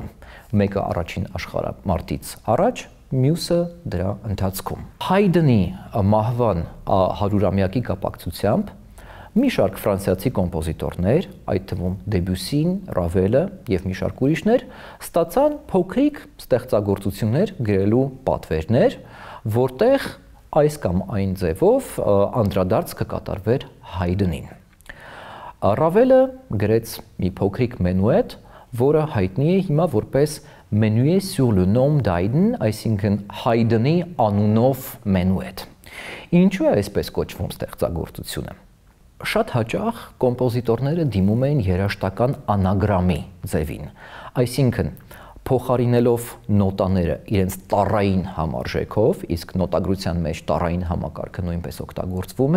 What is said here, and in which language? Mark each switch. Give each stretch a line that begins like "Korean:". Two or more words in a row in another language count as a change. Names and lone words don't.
Armenian: մեկը առաջին աշխարհամարտից առաջ, մյուսը դրա ընթացքում։ Հայդնի մահվան 100-ամյակի կապակցությամբ մի շարք ֆրանսիացի կոմպոզիտորներ, այդ թվում Դեբյուսին, Ռավելը եւ մի շարք ուրիշներ, ստացան փոքրիկ ստեղծագործություններ գրելու պատվերներ, որտեղ այս կամ այն ձևով անդրադարձ կկատարվեր Հայդնին։ Ռավելը գրեց մի փոքրիկ մենուետ, որը հայտնի է հիմա որպես Menuet sur le nom d'Haydn, այսինքն Հայդնի անունով մենուետ։ Ինչու է այսպես կոչվում ստեղծագործությունը։ Շատ հաճախ կոմպոզիտորները դիմում էին երաժշտական անագրամի ձևին, այսինքն փոխարինելով նոտաները իրենց տառային համարժեքով, իսկ նոտագրության մեջ տառային համակարգը նույնպես օգտագործվում